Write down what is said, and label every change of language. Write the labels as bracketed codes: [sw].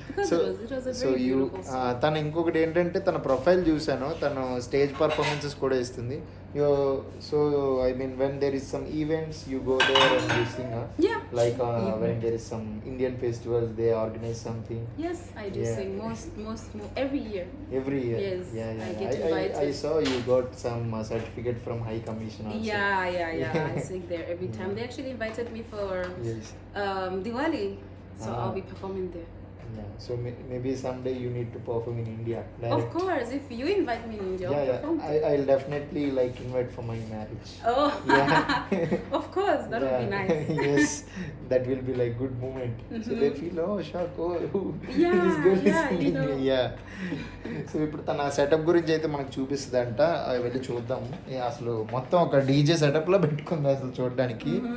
[te] So so you తను ఇంకొకటి ఏంటంటే తన ప్రొఫైల్ చూశాను, తను స్టేజ్ పర్ఫార్మెన్సెస్ కూడా ఇస్తుంది. [en] So I mean when there is some events you go there and you sing, like when there is some Indian festivals they organize something. Yes, I do sing most every year. Yes, Yeah. I get invited. I saw you got some certificate from High Commission also. Yeah. I sing there every time. They actually invited me for Diwali, so I'll be performing there. Yeah, so maybe someday you need to perform in India direct. Of course, if you invite me in India, I'll perform. I'll definitely like invite for my marriage. Oh, Yeah. of course, that would be nice. Yes, that will be like good moment. So they feel, oh shock, Yeah, this girl is yeah, singing. you know. Yeah. [te] So ఇప్పుడు తన setup గురించి అయితే మనకు చూపిస్తుందంట, వెళ్ళి చూద్దాము. అసలు మొత్తం ఒక డీజే సెటప్లో పెట్టుకుంది అసలు చూడడానికి.